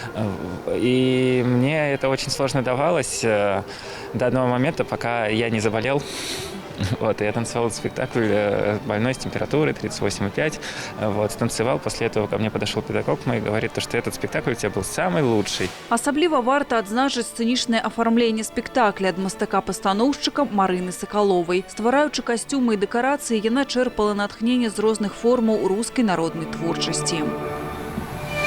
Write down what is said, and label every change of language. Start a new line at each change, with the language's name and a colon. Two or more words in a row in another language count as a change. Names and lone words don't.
Russian: И мне это очень сложно давалось до одного момента, пока я не заболел. Я танцевал спектакль больной с температурой 38,5. Танцевал. После этого ко мне подошел педагог мой и говорит, что этот спектакль у тебя был самый лучший.
Belarusian: Асабліва варта адзначыць сцэнічнае афармленне спектакля ад мастака-пастаноўшчыка Марыны Сакаловай. Ствараючы касцюмы і дэкарацыі, яна чэрпала натхненне з розных формаў рускай народнай творчасці.